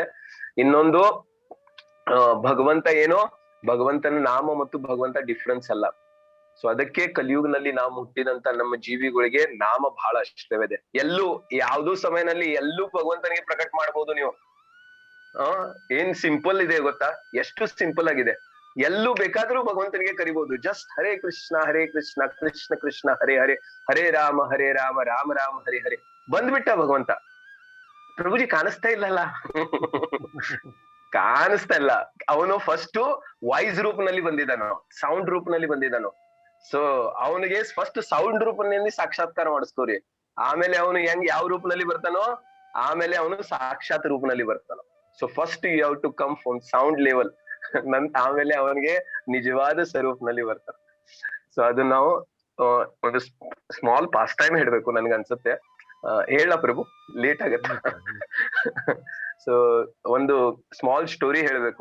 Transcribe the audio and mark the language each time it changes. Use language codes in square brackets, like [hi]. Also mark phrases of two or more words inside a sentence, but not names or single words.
[kn] ಇನ್ನೊಂದು ಭಗವಂತ ಏನೋ, ಭಗವಂತನ ನಾಮ ಮತ್ತು ಭಗವಂತ ಡಿಫ್ರೆನ್ಸ್ ಅಲ್ಲ. ಸೊ ಅದಕ್ಕೆ ಕಲಿಯುಗನಲ್ಲಿ ನಾವು ಹುಟ್ಟಿದಂತ ನಮ್ಮ ಜೀವಿಗಳಿಗೆ ನಾಮ ಬಹಳ ಅವಶ್ಯಕವಿದೆ. ಎಲ್ಲೂ ಯಾವ್ದೋ ಸಮಯದಲ್ಲಿ ಎಲ್ಲೂ ಭಗವಂತನಿಗೆ ಪ್ರಕಟ ಮಾಡ್ಬೋದು ನೀವು. ಏನ್ ಸಿಂಪಲ್ ಇದೆ ಗೊತ್ತಾ, ಎಷ್ಟು ಸಿಂಪಲ್ ಆಗಿದೆ. ಎಲ್ಲೂ ಬೇಕಾದ್ರೂ ಭಗವಂತನಿಗೆ ಕರಿಬಹುದು. [sa] ಜಸ್ಟ್ ಹರೇ ಕೃಷ್ಣ ಕೃಷ್ಣ ಕೃಷ್ಣ ಹರೇ ಹರೇ, ಹರೇ ರಾಮ ರಾಮ ರಾಮ ಹರೇ ಹರೇ, [kn] ಬಂದ್ಬಿಟ್ಟ ಭಗವಂತ. ಪ್ರಭುಜಿ ಕಾಣಿಸ್ತಾ ಇಲ್ಲಲ್ಲ ಕಾಣಿಸ್ತಾ ಇಲ್ಲ. ಅವನು [en] first voice [kn] ರೂಪನಲ್ಲಿ ಬಂದಿದ್ದಾನೋ, ಸೌಂಡ್ ರೂಪನಲ್ಲಿ ಬಂದಿದ್ದಾನೋ. ಸೊ ಅವನಿಗೆ [en] first sound [kn] ರೂಪದಲ್ಲಿ ಸಾಕ್ಷಾತ್ಕಾರ ಮಾಡಿಸ್ಕೋರಿ. ಆಮೇಲೆ ಅವನು ಯಾವ ರೂಪದಲ್ಲಿ ಬರ್ತಾನೋ, ಆಮೇಲೆ ಅವನು ಸಾಕ್ಷಾತ್ ರೂಪದಲ್ಲಿ ಬರ್ತಾನೋ. [en] so first you have to come from sound level, [kn] ಆಮೇಲೆ ಅವನಿಗೆ ನಿಜವಾದ ಸ್ವರೂಪನಲ್ಲಿ ಬರ್ತಾನೆ. ಸೊ ಅದು ನಾವು ಒಂದು [en] small pass time [kn] ಹೇಳ್ಬೇಕು ನನ್ಗೆ ಅನ್ಸುತ್ತೆ. ಹೇಳ ಪ್ರಭು, ಲೇಟ್ ಆಗತ್ತ. ಸೊ ಒಂದು [en] small story [kn] ಹೇಳ್ಬೇಕು.